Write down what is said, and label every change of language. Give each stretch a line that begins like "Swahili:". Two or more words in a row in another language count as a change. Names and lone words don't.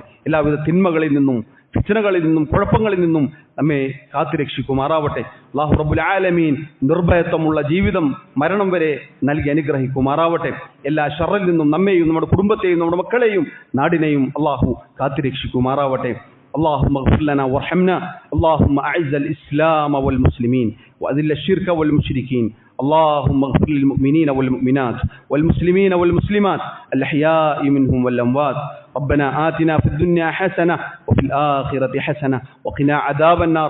Malayalam: എല്ലാവിധ തിന്മകളിൽ നിന്നും, ഫിത്നകളിൽ നിന്നും, കുഴപ്പങ്ങളിൽ നിന്നും നമ്മെ കാത്തുരക്ഷിക്കുമാറാവട്ടെ.
Arabic: الله رب العالمين
Malayalam: നിർഭയത്വമുള്ള ജീവിതം മരണം വരെ നൽകി അനുഗ്രഹിക്കുമാറാവട്ടെ. എല്ലാ ശർറിൽ നിന്നും നമ്മെയും നമ്മുടെ കുടുംബത്തെയും നമ്മുടെ മക്കളെയും നാടിനെയും അല്ലാഹു കാത്തുരക്ഷിക്കുമാറാവട്ടെ.
Arabic: اللهم اغفر لنا وارحمنا. اللهم أعز الإسلام والمسلمين وأذل الشرك والمشركين. اللهم اغفر للمؤمنين والمؤمنات والمسلمين والمسلمات الأحياء منهم والأموات. ربنا آتنا في الدنيا حسنة وفي الآخرة حسنة وقنا عذاب النار.